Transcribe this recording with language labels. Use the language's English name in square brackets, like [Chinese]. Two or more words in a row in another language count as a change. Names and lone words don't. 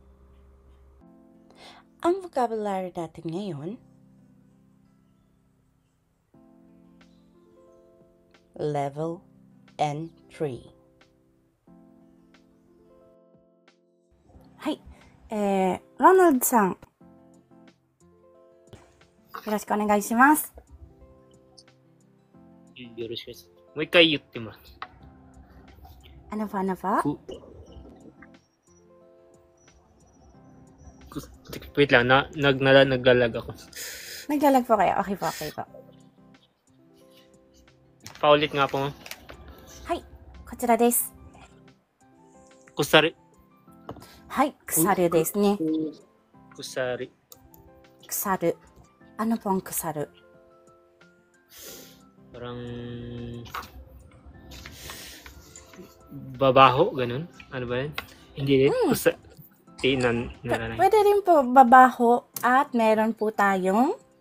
[Filipino] Ang vocabulary natin ngayon, Level N3. [English] Hi, Ronald さん。 [Japanese] よろしくお願いします。よろしくです。もう一回言ってもらって。 [Filipino] Ano pa? Wait lang, naglalag ako. Naglalag po kayo? Okay po. Paulit nga po. [Japanese] はい、こちらです。 Kusari. はい、腐るですね。 Kusari. [Filipino] 腐る。Ano po ang 腐る? Parang babaho, ganun? Ano ba yun? Hindi rin. Pwede rin po babaho at meron po tayong